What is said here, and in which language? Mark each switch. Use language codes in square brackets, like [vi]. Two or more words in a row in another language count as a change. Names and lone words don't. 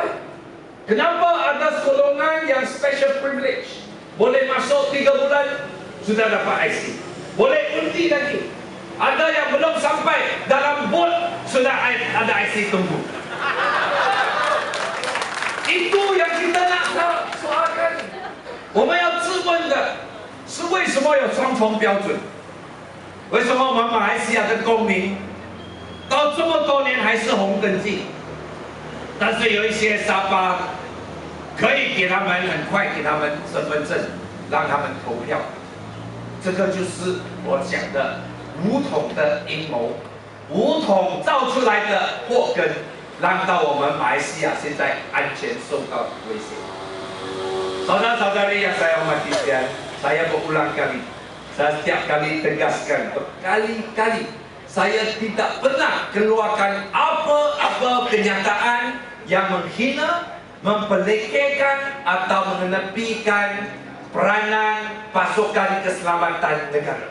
[ms] Kenapa ada golongan yang [en] special privilege? [ms] Boleh masuk 3 bulan, sudah dapat IC. Boleh undi lagi. Ada yang belum sampai dalam bot, sudah ada IC tunggu. Itu yang kita nak soalkan. [zh] 我们要质问的是为什么有双重标准？为什么我们马来西亚的公民到这么多年还是红登记？但是有一些沙巴可以给他们很快给他们身份证，让他们投票。这个就是我讲的武统的阴谋，武统造出来的祸根，让到我们马来西亚现在安全受到威胁。 [ms] Saudara-saudari yang saya hormati sekalian, saya berulang kali, saya setiap kali tegaskan, berkali-kali, saya tidak pernah keluarkan apa-apa kenyataan yang menghina, mempelekehkan atau mengenepikan peranan pasukan keselamatan negara.